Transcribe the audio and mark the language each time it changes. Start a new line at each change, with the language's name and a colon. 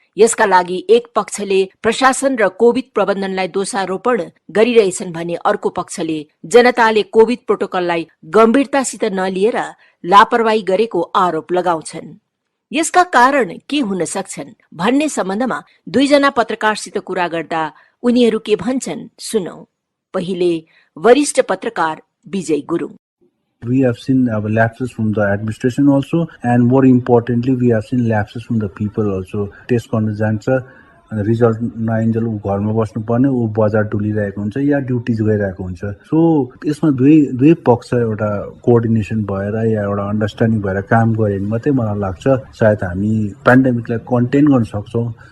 Nepali: यसका लागि एक पक्षले प्रशासन र कोभिड प्रबन्धनलाई दोषारोपण गरिरहेछन् भने अर्को पक्षले जनताले कोभिड प्रोटोकललाई गम्भीरतासित नलिएर लापरवाही गरेको आरोप लगाउँछन्। यसका कारण के हुन सक्छन् भन्ने सम्बन्धमा दुईजना पत्रकारसित कुरा गर्दा उनीहरू के भन्छन् सुनौ। पहिले वरिष्ठ पत्रकार विजय Gurung.
English: We have seen lapses from the administration also, and more importantly, we have seen lapses from the people also.
Nepali: Test गर्न जान्छ, रिजल्ट नआइन्जेल ऊ घरमा बस्नुपर्ने, ऊ बजार डुलिरहेको हुन्छ या ड्युटिज गइरहेको हुन्छ। सो यसमा दुई पक्ष एउटा कोअर्डिनेसन भएर या एउटा अन्डरस्ट्यान्डिङ भएर काम गरे भने मात्रै मलाई लाग्छ सायद हामी पेन्डेमिकलाई कन्टेन गर्न सक्छौँ।